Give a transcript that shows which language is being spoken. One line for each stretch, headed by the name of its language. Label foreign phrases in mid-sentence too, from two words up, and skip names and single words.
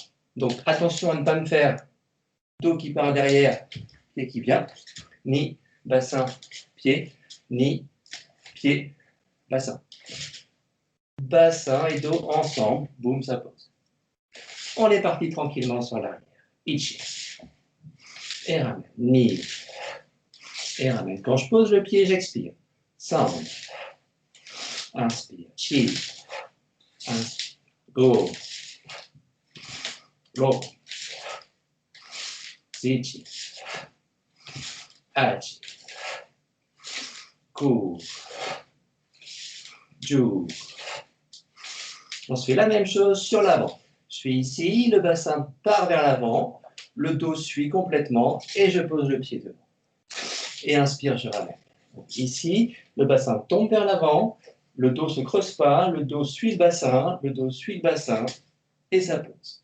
French: Donc attention à ne pas me faire dos qui part derrière, pied qui vient, ni bassin, pied, Ni, pied, bassin. Bassin et dos ensemble. Boum, ça pose. On est parti tranquillement sur l'arrière. Ichi. Et ramène. Ni. Et ramène. Quand je pose le pied, j'expire. Sound. Inspire. Chi.
Japanese: Inspire. Go. Go. Sichi. Achi. Ku. Ju.
French: On se fait la même chose sur l'avant. Je suis ici, le bassin part vers l'avant, le dos suit complètement et je pose le pied devant. Et inspire, je ramène. Donc ici, le bassin tombe vers l'avant, le dos ne se creuse pas, le dos suit le bassin et ça pose.